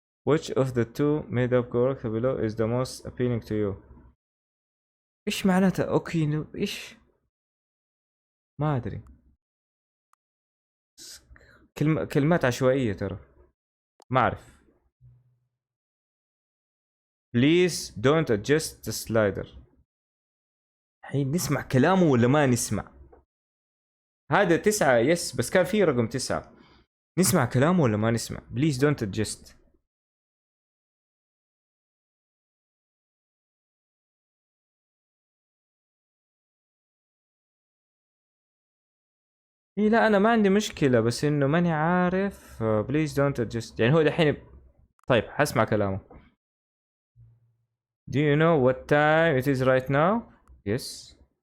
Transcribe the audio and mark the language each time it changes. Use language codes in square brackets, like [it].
[en] which of the two made up character below is the most appealing to you. [ar] ايش معناتها اوكي ايش؟ ما ادري. كلمات عشوائية ترى. ما اعرف. [en] Please don't adjust the slider. [ar] الحين نسمع كلامه ولا ما نسمع؟ هذا 9 يس، بس كان في رقم 9. نسمع كلامه ولا ما نسمع؟ [en] Please don't adjust. [ar] إيه لا أنا ما عندي مشكلة، بس إنه ماني عارف. [en] Please don't adjust [ar] يعني هو دحين. طيب حسمع كلامه. [en] Do you know what time it is right now? Yes.